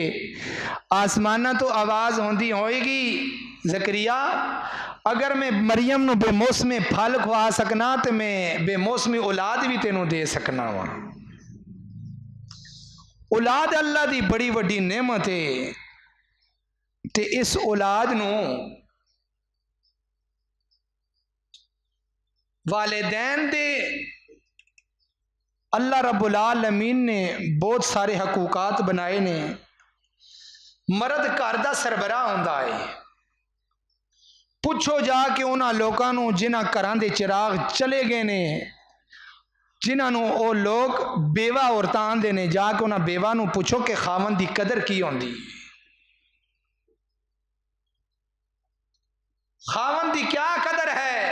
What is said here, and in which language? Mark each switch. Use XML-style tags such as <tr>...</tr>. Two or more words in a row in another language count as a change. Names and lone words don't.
<pa>اسماناں توں آواز ہوندی ہووے گی، زکریا اگر میں مریم نوں بے موسمے پھل کھوا سکنا تو میں بے موسمی اولاد وی تینوں دے سکنا واں. اولاد اللہ دی بڑی وڈی نعمت ہے تے اس اولاد نوں والدین دے اللہ رب العالمین نے بہت سارے حقوقات بنائے نیں. مرد گھر دا سربراہ ہوندا ہے. پچھو جا کے اوہناں لوکاں نوں جنہاں گھراں دے چراغ چلے گئے نیں، جنہاں نوں او لوگ بیوہ عورتاں آندے نیں، جا کے اوہناں بیوہ نوں پچھو کہ خاوند دی قدر کی ہوندی، خاوند دی کیا قدر ہے.</pa>